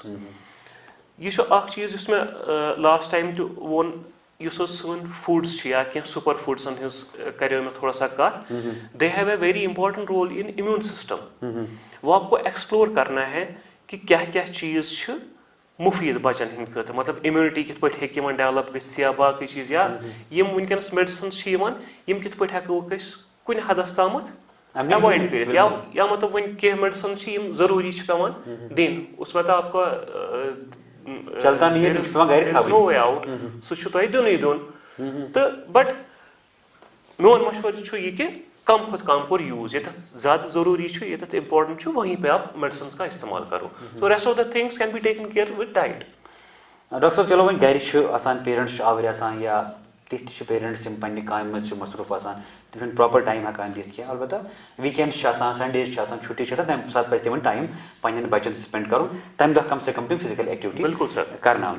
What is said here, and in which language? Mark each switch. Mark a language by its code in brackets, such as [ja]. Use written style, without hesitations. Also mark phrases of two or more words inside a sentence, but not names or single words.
[ks] یہِ چھُ اکھ چیٖز یُس مےٚ [en] last time [ks] تہِ ووٚن یُس حظ سٲنۍ فوڈٕس چھِ یا کینٛہہ سُپر فوڈسن ہٕنٛز کریو مےٚ [ur] تھوڑا سا [ks] کتھ [en] they have a very important role in immune system. [ur] وہ آپ کو ایکسپلور کرنا ہے کہ [ks] کیاہ کیاہ چیٖز چھِ مُفیٖد بچن ہٕنٛدِ خٲطرٕ مطلب اِمیوٗنٹی کِتھ پٲٹھۍ ہیٚکہِ یِمن ڈیولپ گٔژھِتھ یا باقٕے چیٖز یا یِم وٕنکیٚنس میڈِسنز چھِ یِوان یِم کِتھ پٲٹھۍ ہیٚکوکھ أسۍ کُنہِ حدس تامتھ ایوایڈ کٔرِتھ یا مطلب وۄنۍ کینٛہہ میڈِسن چھِ یِم ضروٗری چھِ پیٚوان دِنۍ [ur] اس میں تو آپ کو [en] no way out [ks] سُہ چھُ تۄہہِ دیُن تہٕ بٹ میون مشورٕ چھُ یہِ کہِ کم کھۄتہٕ کم کوٚر یوٗز ییٚتٮ۪تھ زیادٕ ضروٗری چھُ ییٚتٮ۪تھ اِمپارٹنٹ چھُ [ur] وہیں پے آپ میڈِسنز کا استعمال کرو [en] so rest of the things can be taken care with diet. [ks] ڈاکٹر صٲب چلو وۄنۍ گرِ چھُ آسان پیرنٹس چھِ آوٕرۍ آسان یا تِتھۍ تہِ چھِ پیرنٹس یِم پننہِ کامہِ منٛز چھِ مصروٗف آسان تِم چھِنہٕ [en] proper time [ks] ہٮ۪کان دِتھ کینٛہہ البتہ ویٖکینڈٕز چھِ آسان سنڈیز چھِ آسان چھُٹی چھِ آسان تمہِ ساتہٕ پزِ تِمن ٹایم پننٮ۪ن بچن سۭتۍ سپینڈ کرُن تمہِ دۄہ [ur] کم سے کم [ks] تِم [en] physical activities [ks] کرناونہِ.